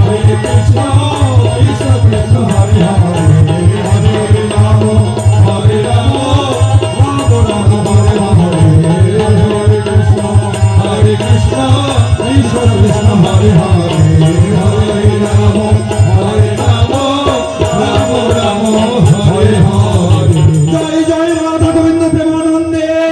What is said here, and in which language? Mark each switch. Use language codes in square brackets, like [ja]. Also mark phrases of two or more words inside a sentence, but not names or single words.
[sa] কৃষ্ণ কৃষ্ণ কৃষ্ণ হরে হরে হরে রাম হরে রাম রাম রাম হরে হরে হরে কৃষ্ণ কৃষ্ণ কৃষ্ণ কৃষ্ণ হরে হরে হরে রাম রাম রাম হরে হরে। [bn] জয় জয় রাধা গোবিন্দ প্রেমানন্দে।